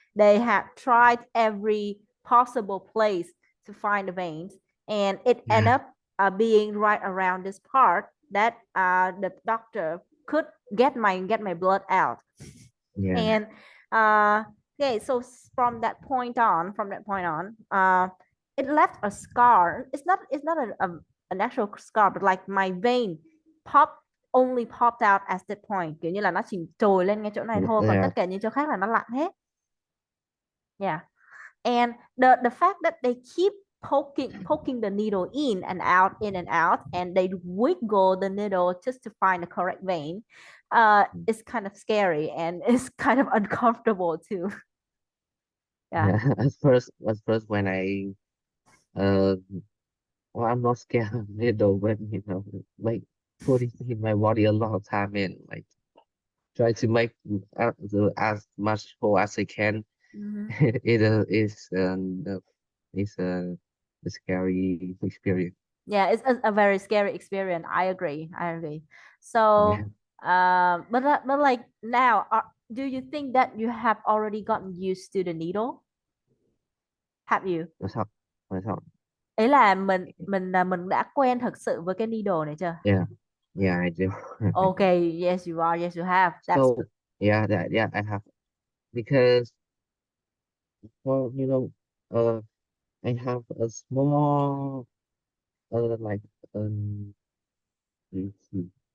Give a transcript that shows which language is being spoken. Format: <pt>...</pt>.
<en>They had tried every possible place to find the veins, and it ended yeah, up being right around this part that the doctor could get my blood out. yeah, And okay, so from that point on, it left a scar. It's not an actual scar, but like my vein pop only popped out at that point,</en> <vi>kiểu như là nó chỉ trồi lên ngay chỗ này thôi, còn</vi> <en>yeah,</en> <vi>tất cả những chỗ khác là nó lặn hết.</vi> <en>Yeah. And the fact that they keep poking the needle in and out, and they wiggle the needle just to find the correct vein, is kind of scary and it's kind of uncomfortable too. Yeah. yeah. At first when I uh, well, I'm not scared of needle, but like putting in my body a lot of time and like try to make as much hole as I can. Mhm. It's a scary experience. Yeah, it's a very scary experience. I agree. I agree. Yeah, So, but like now, do you think that you have already gotten used to the needle? Have you? that's how that's how.</en> <vi>Ấy là mình đã quen thật sự với cái needle này chưa?</vi> <en>Yeah, yeah, I do. Okay, yes you are. Yes you have. That's So yeah, I have because well, I have a small like um let's see,</en>